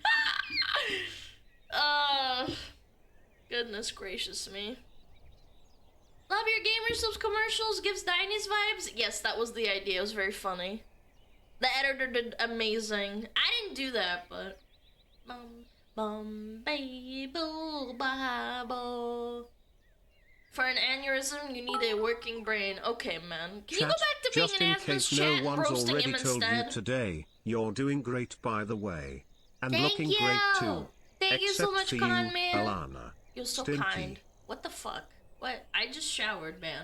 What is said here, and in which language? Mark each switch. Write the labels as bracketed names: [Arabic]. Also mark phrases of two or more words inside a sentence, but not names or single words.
[English] Goodness gracious me. Love your gamer subs commercials, gives Diny's vibes. Yes, that was the idea. It was very funny. The editor did amazing. I didn't do that, but baby, boo, ba, bo. For an aneurysm, you need a working brain. Okay, man. Can you go back to being just an in Asmon's case chat, no one's roasting already him told instead? you today, you're doing great by the way. And Thank looking you. great too. Thank you so Except much, for Con you, Man. Alana. You're so Stinky. kind. What the fuck? What? I just showered, man.